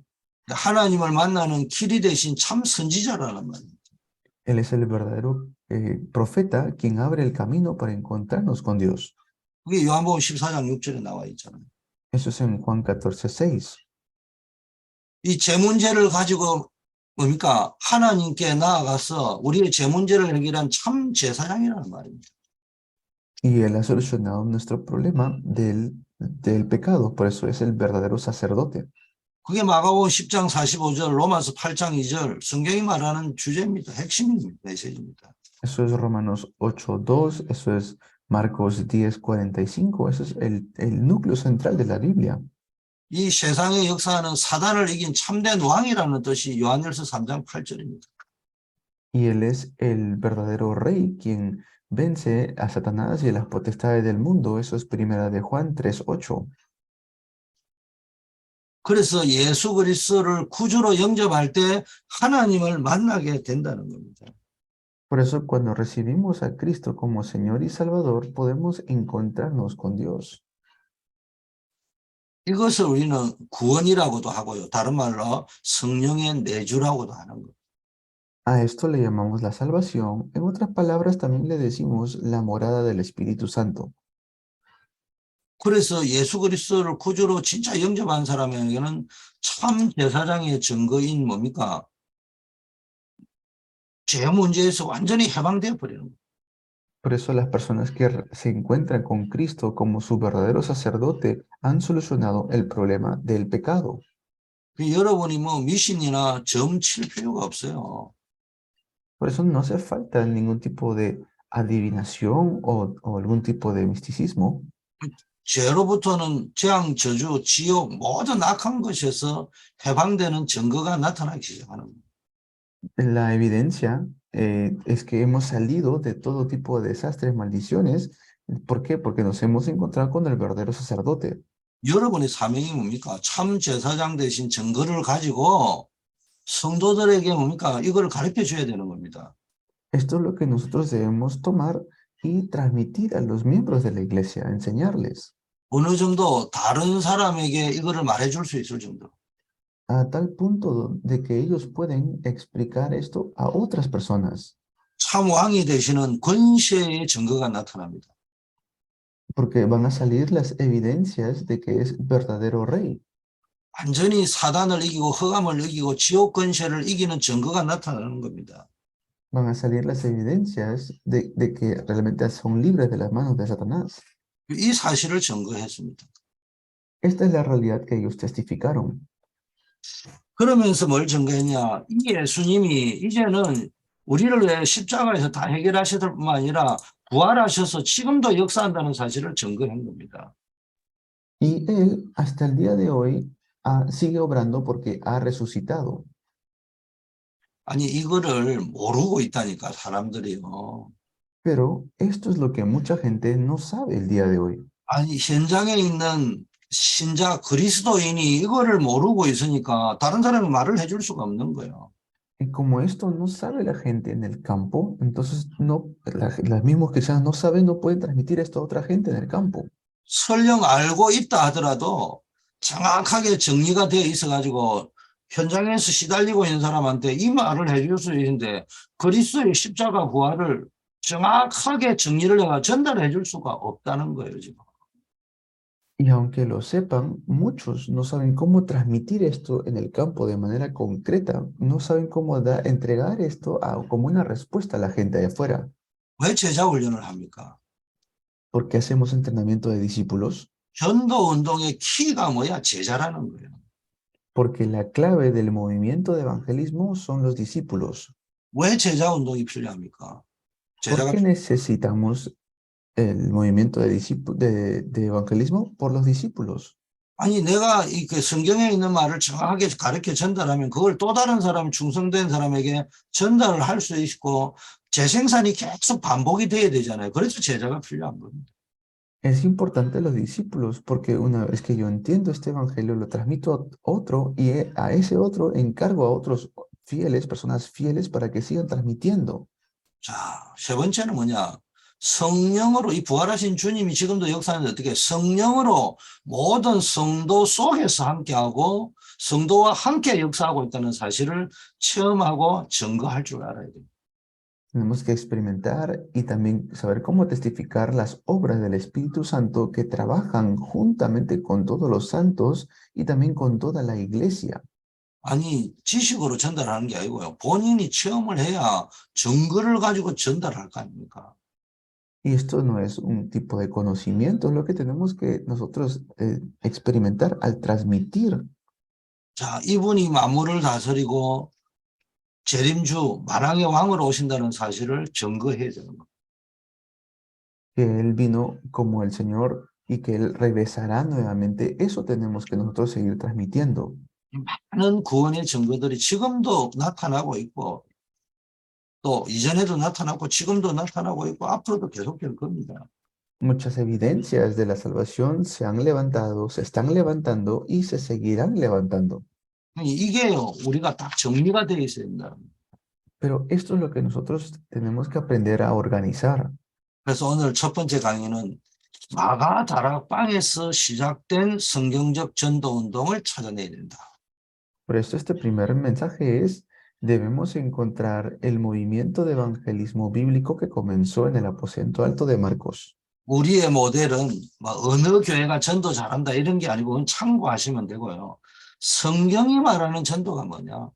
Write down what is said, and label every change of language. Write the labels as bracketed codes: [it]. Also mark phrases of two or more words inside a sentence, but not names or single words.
[ko] 하나님을 만나는 길이 되신 참 선지자라는 말입니다. [es] Él es el verdadero profeta quien abre el camino para encontrarnos con Dios. [ko] 그게 요한복음 14장 6절에 나와 있잖아요. [es] Eso es en Juan 14:6. [ko] 이 제 문제를 가지고 뭡니까? 하나님께 나아가서 우리의 제 문제를 해결한 참 제사장이라는 말입니다. [es] Y Él ha solucionado nuestro problema del pecado, por eso es el verdadero sacerdote. [ko] 그게 마가복음 10장 45절, 로마서 8장 2절 성경이 말하는 주제입니다. 핵심입니다. 메시지입니다. [es] Eso es Romanos 8:2, eso es Marcos 10:45, eso es el núcleo central de la Biblia. [ko] 이 세상의 역사는 사단을 이긴 참된 왕이라는 뜻이 요한일서 3장 8절입니다. [es] Y Él es el verdadero rey quien vence a Satanás y a las potestades del mundo, eso es primera de Juan 3:8. [ko] 그래서 예수 그리스도를 구주로 영접할 때 하나님을 만나게 된다는 겁니다. [es] Por eso cuando recibimos a Cristo como Señor y Salvador, podemos encontrarnos con Dios. [ko] 이것을 우리는 구원이라고도 하고요. 다른 말로 성령의 내주라고도 하는 거예요. [es] A esto le llamamos la salvación. En otras palabras, también le decimos la morada del Espíritu Santo. [ko] 그래서 예수 그리스도를 구주로 진짜 영접한 사람에게는 참 제사장의 증거인 뭡니까? 죄 문제에서 완전히 해방되어 버리는 거예요. [es] Por eso las personas que se encuentran con Cristo como su verdadero sacerdote han solucionado el problema del pecado. [ko] 여러분이 뭐 미신이나 점 칠 필요가 없어요. [es] Por eso no hace falta ningún tipo de adivinación o algún tipo de misticismo. [ko] 죄로부터는 재앙, 저주, 지옥 모든 악한 것에서 해방되는 증거가 나타나기 시작하는 거예요. [es] La evidencia es que hemos salido de todo tipo de desastres, maldiciones. ¿Por qué? Porque nos hemos encontrado con el verdadero sacerdote. [ko] 여러분의 사명이 뭡니까? 참 제사장 대신 증거를 가지고 성도들에게 뭡니까? 이걸 가르쳐 줘야 되는 겁니다. [es] Esto es lo que nosotros debemos tomar y transmitir a los miembros de la iglesia, enseñarles [ko] 어느 정도 다른 사람에게 이거를 말해줄 수 있을 정도. [es] a tal punto de que ellos pueden explicar esto a otras personas, [ko] 참 왕이 되시는 권세의 증거가 나타납니다. [es] porque van a salir las evidencias de que es verdadero rey. [ko] 완전히 사단을 이기고 흑암을 이기고 지옥 권세를 이기는 증거가 나타나는 겁니다. [es] Van a salir las evidencias de que realmente son libres de las manos de Satanás. [ko] 이 사실을 증거했습니다. [es] Esta es la realidad que ellos testificaron. [ko] 그러면서 뭘 증거했냐? 이 예수님이 이제는 우리를 위해 십자가에서 다 해결하셨을 뿐만 아니라 부활하셔서 지금도 역사한다는 사실을 증거한 겁니다. [es] Y él hasta el día de hoy sigue obrando porque ha resucitado. [ko] 아니 이거를 모르고 있다니까 사람들이요. [es] Pero esto es lo que mucha gente no sabe el día de hoy. [ko] 아니 현장에 있는 신자 그리스도인이 이거를 모르고 있으니까 다른 사람이 말을 해줄 수가 없는 거예요. [es] Y como esto no sabe la gente en el campo, entonces las mismos cristianos no saben, no pueden transmitir esto a otra gente en el campo. [ko] 설령 알고 있다 하더라도 정확하게 정리가 되어 있어가지고 현장에서 시달리고 있는 사람한테 이 말을 해줄 수 있는데 그리스도의 십자가 부활을 정확하게 정리를 해가 전달해 줄 수가 없다는 거예요, 지금. [es] Y aunque lo sepan, muchos no saben cómo transmitir esto en el campo de manera concreta, no saben cómo entregar esto como una respuesta a la gente de afuera. [ko] 왜 제자 훈련을 합니까? [es] ¿Por qué hacemos entrenamiento de discípulos? [ko] 전도 운동의 키가 뭐야? 제자라는 거예요. [es] Porque la clave del movimiento de evangelismo son los discípulos. [ko] 왜 제자 운동이 필요합니까? [es] ¿Por [ko] 제자가 [es] qué necesitamos el movimiento de evangelismo? Por los discípulos. [ko] 아니 내가 그 성경에 있는 말을 정확하게 가르쳐 전달하면 그걸 또 다른 사람 충성된 사람에게 전달을 할 수 있고 재생산이 계속 반복이 돼야 되잖아요. 그래서 제자가 필요한 겁니다. [es] Es importante los discípulos porque una vez que yo entiendo este evangelio lo transmito a otro y a ese otro encargo a otros fieles, personas fieles para que sigan transmitiendo. [ko] 자, 세 번째는 뭐냐? 성령으로 이 부활하신 주님이 지금도 역사하는데 어떻게 성령으로 모든 성도 속에서 함께하고 성도와 함께 역사하고 있다는 사실을 체험하고 증거할 줄 알아야 돼요. [es] Tenemos que experimentar y también saber cómo testificar las obras del Espíritu Santo que trabajan juntamente con todos los santos y también con toda la iglesia. [ko] 아니 지식으로 전달하는 게 아니고요. 본인이 체험을 해야 증거를 가지고 전달할 거 아닙니까? [es] Y esto no es un tipo de conocimiento, es lo que tenemos que nosotros experimentar al transmitir. [ko] 자, 이분이 만물을 다스리고 재림주 만왕의 왕으로 오신다는 사실을 증거해야 되는 겁니다. [es] Que Él vino como el Señor y que Él regresará nuevamente, eso tenemos que nosotros seguir transmitiendo. [ko] 많은 구원의 증거들이 지금도 나타나고 있고 또 이전에도 나타나고 지금도 나타나고 있고 앞으로도 계속될 겁니다. [es] Muchas evidencias de la salvación se han levantado, se están levantando y se seguirán levantando. [ko] 이게 우리가 딱 정리가 되어 있어야 된다. [es] Pero esto es lo que nosotros tenemos que aprender a organizar. [ko] 그래서 오늘 첫 번째 강의는 마가 다락방에서 시작된 성경적 전도 운동을 찾아내야 된다. [es] Por esto este primer mensaje es debemos encontrar el movimiento de evangelismo bíblico que comenzó en el aposento alto de Marcos. [ko] 우리의 모델은 뭐 어느 교회가 전도 잘한다 이런 게 아니고 그건 참고하시면 되고요. 성경이 말하는 전도가 뭐냐?